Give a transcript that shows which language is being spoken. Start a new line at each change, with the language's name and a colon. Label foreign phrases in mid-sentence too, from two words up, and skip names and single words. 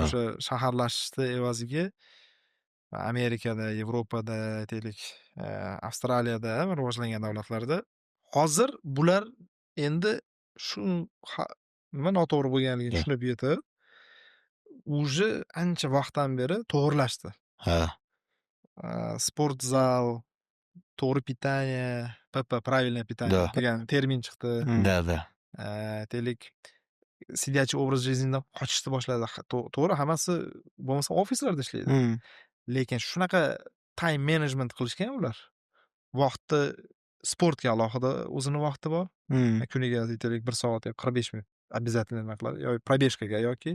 Uzbek: o'sha shaharlashishni evaziga Amerikada, Yevropada, aytaylik, Avstraliyada rivojlangan davlatlarda hozir bular endi shu nima noto'g'ri bo'lganligini Da. tushunib yetib, уже ancha vaqtdan beri to'g'rilashdi. Ha, Sport zal, to'g'ri pitание,
Russian: правильное питание Да.
Uzbek: degan termin chiqdi. da. Aytaylik,
Russian: сидячий образ жизниdan
Uzbek: qochishni boshladi. To'g'ri, hammasi bo'lmasa ofislarda ishlaydi. Lekin shunaqa
English: time management
Uzbek: qilishgan ular. Vaqtni sportga alohida o'zini vaqti bor. Kuniga aytaylik 1 soat yoki 45 minut обязательно nima qiladi, yoki probежкаga yoki